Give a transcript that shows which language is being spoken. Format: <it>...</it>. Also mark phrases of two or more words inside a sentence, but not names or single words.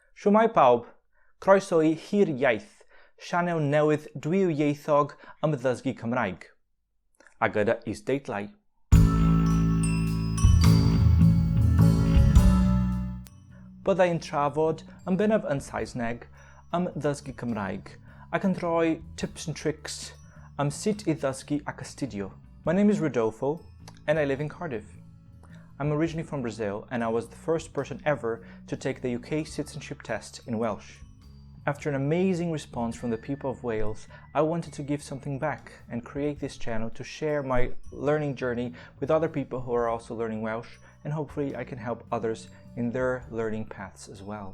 <cy>Shwmae pawb, croeso I hir iaith, sianel newydd dwyieithog am ddysgu Cymraeg. A gyda isdeitlau. Byddai'n trafod yn bennaf yn Saesneg am ddysgu Cymraeg ac yn rhoi</cy> <en>tips and tricks</en> <cy>am sut I ddysgu ac astudio.</cy> <en>My name is Rodolfo and I live in Cardiff. I'm originally from Brazil and I was the first person ever to take the UK citizenship test in Welsh. After an amazing response from the people of Wales, I wanted to give something back and create this channel to share my learning journey with other people who are also learning Welsh, and hopefully I can help others in their learning paths as well.</en>